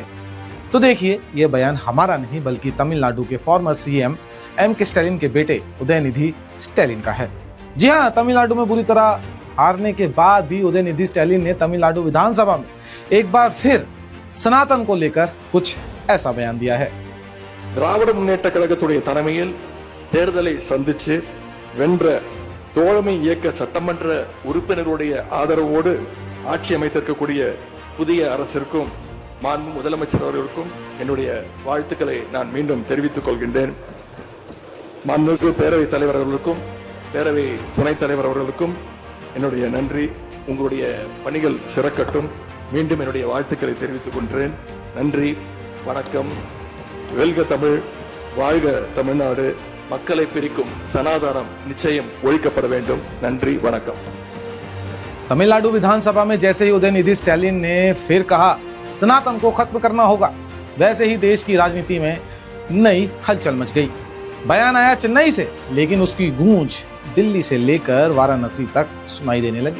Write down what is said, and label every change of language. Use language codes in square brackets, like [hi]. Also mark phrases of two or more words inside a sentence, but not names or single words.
[hi] तो देखिए, ये बयान हमारा नहीं बल्कि तमिलनाडु के [en] former CM [hi] M.K. स्टैलिन के बेटे उदयनिधि स्टैलिन का है। जी हाँ, तमिलनाडु में बुरी तरह हारने के बाद भी उदयनिधि स्टैलिन ने तमिलनाडु विधानसभा में एक बार फिर सनातन को लेकर कुछ ऐसा बयान दिया है। [ta] திராவிட முன்னேற்ற கழகத்துடைய தலைமையில் தேர்தலை சந்திச்சு வென்ற தோழமை இயக்க சட்டமன்ற உறுப்பினருடைய ஆதரவோடு ஆட்சி அமைத்திருக்கக்கூடிய புதிய அரசிற்கும் மாண்பு முதலமைச்சர் அவர்களுக்கும் என்னுடைய வாழ்த்துக்களை நான் மீண்டும் தெரிவித்துக் கொள்கின்றேன். மாண்புமிகு பேரவைத் தலைவர் அவர்களுக்கும் பேரவை துணைத் தலைவர் அவர்களுக்கும் என்னுடைய நன்றி. உங்களுடைய பணிகள் சிறக்கட்டும். மீண்டும் என்னுடைய வாழ்த்துக்களை தெரிவித்துக் கொள்கிறேன். நன்றி, வணக்கம். வெல்க தமிழ், வாழ்க தமிழ்நாடு, மக்களை பிரிக்கும் சனாதனம் நிச்சயம் ஒழிக்கப்பட வேண்டும். நன்றி, வணக்கம். [hi] तमिलनाडु विधानसभा में जैसे ही उदयनिधि स्टैलिन ने फिर कहा सनातन को खत्म करना होगा, वैसे ही देश की राजनीति में नई हलचल मच गई। बयान आया चेन्नई से, लेकिन उसकी गूंज दिल्ली से लेकर वाराणसी तक सुनाई देने लगी।